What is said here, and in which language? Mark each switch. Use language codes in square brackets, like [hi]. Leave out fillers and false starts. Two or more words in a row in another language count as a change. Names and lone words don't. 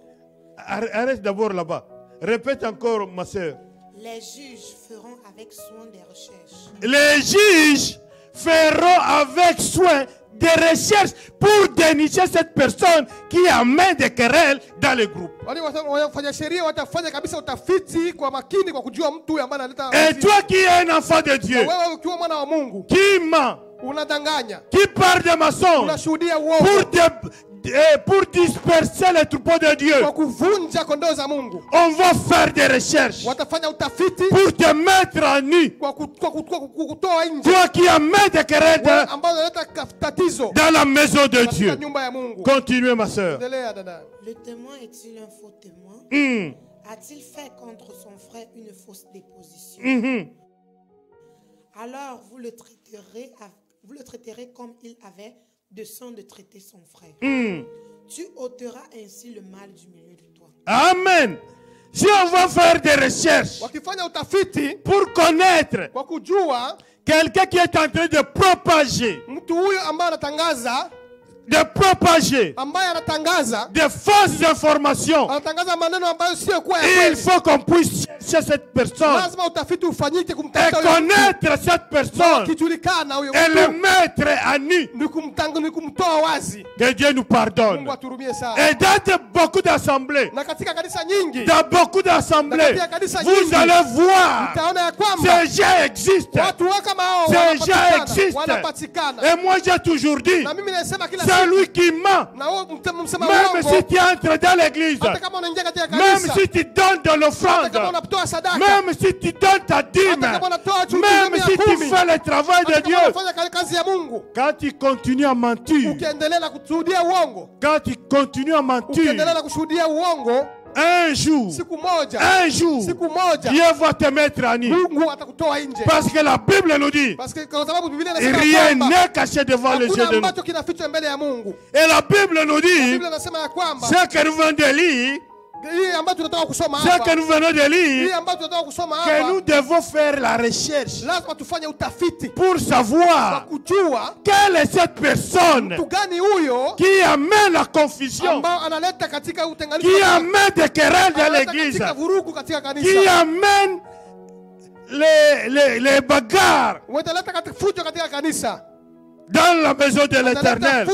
[fr] Arrête d'abord là-bas. Répète encore, ma sœur. Les juges feront avec soin des recherches. Les juges feront avec soin des recherches pour dénicher cette personne qui amène des querelles dans le groupe. [sw] Wafanya sheria watafanya kabisa utafiti kwa makini kwa kujua mtu ambaye analeta. [fr] Et toi qui es un enfant de Dieu, [sw] Wewe ukiwa mwana wa Mungu, [fr] qui ment, [sw] unadanganya, [fr] qui parle de mensonges [sw] unashuhudia uongo [fr] pour disperser les troupeaux de Dieu, [sw] kwa kuvunja kondoo za Mungu, [fr] on va faire des recherches [sw] watafanya utafiti [fr] pour te mettre en nu. [sw] kwa kutoa nje [fr] Toi qui amènes des querelles [sw] wewe ambao unaleta tatizo [fr] dans la maison de [sw] katika [fr] Dieu. [sw] nyumba ya Mungu. [fr] Continuez, ma sœur. [sw] Endelea dada. [fr] Le témoin est-il un faux témoin? A-t-il fait contre son frère une fausse déposition? Alors vous le traiterez comme il avait de sang de traiter son frère. Tu ôteras ainsi le mal du milieu de toi. Amen. Si on va faire des recherches [sw] Wakifanya utafiti [fr] pour connaître [sw] kwa kujua [fr] quelqu'un qui est en train de propager, [sw] mtu huyo ambaye anatangaza ambaye anatangaza [fr] des fausses informations, [sw] anatangaza maneno ambayo sio kwa [fr] il faut qu'on puisse chercher cette personne, [sw] lazima utafiti ufanyike [fr] et [sw] kumtafuta huyo [fr] connaître cette personne, [sw] kijulikana huyo [fr] et le [sw] mtu, [fr] mettre à nu, [sw] ni kumtoa wazi. [fr] que Dieu nous pardonne. [sw] Mungu aturumie sana. [fr] Et dans beaucoup d'assemblées, [sw] Na katika kanisa nyingi, [fr] dans beaucoup d'assemblées, [sw] katika kanisa [fr] vous [sw] nyingi, [fr] allez voir, [sw] mtaona ya kwamba [fr] ces gens existent. [sw] watu kama hao [fr] Ces gens existent. [sw] wanapatikana. [fr] Et moi j'ai toujours dit, [sw] Na mimi nasema kila [fr] celui qui ment, [sw] na wewe msema [fr] même [sw] uongo, [fr] si tu entres dans l'église, [sw] hata kama unaingia katika [fr] même [sw] kanisa, [fr] si tu donnes de [sw] hata [fr] l'offrande, [sw] kama unatoa sadaka, [fr] même si tu donnes ta dîme, [sw] hata kama unatoa [fr] même si tu fais le travail de [sw] hata kama [fr] Dieu, [sw] unafanya kazi ya Mungu, [fr] quand tu continues à mentir, [sw] ukiendelea na kushuhudia uongo, [fr] quand tu continues à mentir, [sw] ukiendelea na kushuhudia uongo, [fr] un jour, [sw] siku moja [fr] Dieu va te mettre à nu. [sw] Mungu atakutoa nje. [fr] Parce que la Bible nous dit, Parce que [sw] kwa sababu Biblia inasema [fr] rien [sw] kwamba [fr] n'est caché devant les yeux [sw] hakuna [fr] de nous. [sw] ambacho kinafichwa mbele ya Mungu. [fr] Et la Bible nous dit, [sw] Biblia inasema ya kwamba [fr] ce que nous venons de lire, Ce que nous venons de lire, que nous devons faire la recherche pour savoir quelle est cette personne qui amène la confusion, qui amène des querelles dans l'église, qui amène les bagarres dans la maison de l'Éternel.